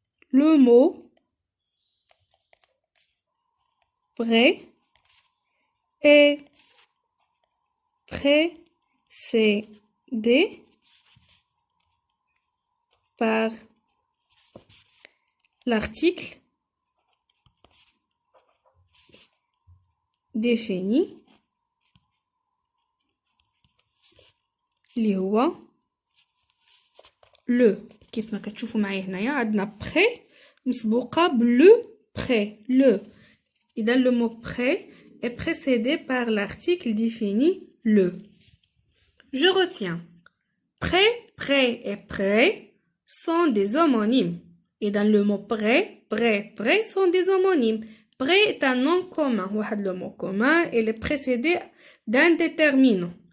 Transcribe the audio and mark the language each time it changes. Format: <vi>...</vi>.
<fr>Le mot prêt est précédé par l'article défini</fr> <ar>اللي هو</ar> <fr>le.</fr> <ar>كيف ما كتشوفوا معايا هنايا عندنا</ar> <fr>prêt</fr> <ar>مسبوقة بلو</ar> <fr>prêt le.</fr> <ar>إذا</ar> <fr>le mot prêt est précédé par l'article défini le. Je retiens. Prêt, prêt et prêt sont des homonymes. Et dans le mot prêt, prêt, prêt sont des homonymes. Prêt est un nom commun. Le mot commun, il est précédé d'un déterminant.</fr>